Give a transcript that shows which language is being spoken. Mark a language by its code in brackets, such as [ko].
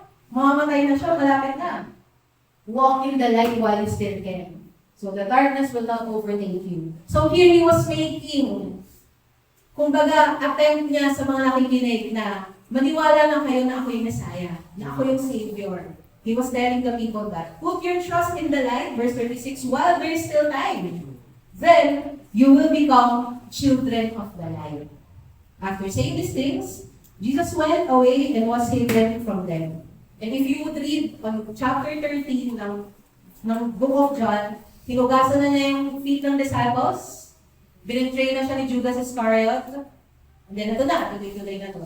[tl] Mamamatay na siya, malapit na. [en] Walk in the light while you still can. So the darkness will not overtake you. So here he was making, [tl] kumbaga, attempt niya sa mga nakikinig na maniwala na kayo na ako yung Messiah, na ako yung Savior. [en] He was telling the people that, put your trust in the light, verse 36, while there is still time. Then, you will become children of the light. After saying these things, Jesus went away and was hidden from them. And if you would read on chapter 13 [tl] ng Book of John, hinugasan na niya yung feet ng disciples, binitray na siya ni Judas Iscariot, and then ito na, tuloy-tuloy na to.